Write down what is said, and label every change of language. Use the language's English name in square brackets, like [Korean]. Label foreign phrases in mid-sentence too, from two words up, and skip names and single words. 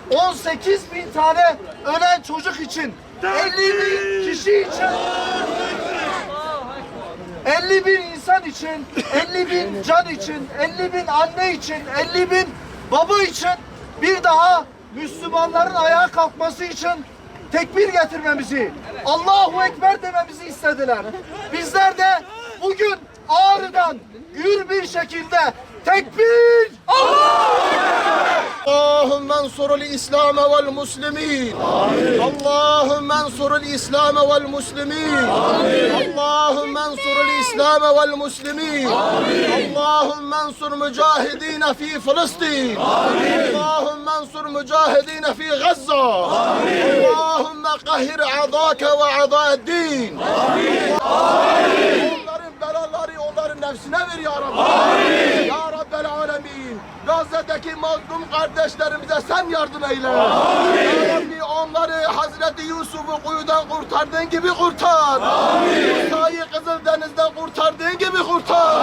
[Turkish] 18.000 tane ölen çocuk için, 50.000 kişi için, 50.000 insan için, 50.000 can için, 50.000 anne için, 50.000 baba için bir daha Müslümanların ayağa kalkması için tekbir getirmemizi, [Arabic] الله أكبر [Turkish] dememizi istediler. Bizler de bugün Ağrı'dan gür bir şekilde tekbir! [Arabic] اللهم انصر الإسلام والمسلمين اللهم انصر الإسلام والمسلمين اللهم انصر الإسلام والمسلمين اللهم انصر مجاهدين في فلسطين اللهم انصر مجاهدين في غزة اللهم قهر أعداءك وأعداء الدين [Turkish] onların belaları onların nefsine ver [Arabic] يا رب. يا رب العالمين. [Turkish] Gazze'deki mazlum kardeşlerimize sen yardım eyle. [Arabic] يا رب [Turkish] onları Hazreti Yusuf'u kuyudan kurtardığın gibi kurtar. Musa'yı Kızıldeniz'den kurtardığın gibi kurtar.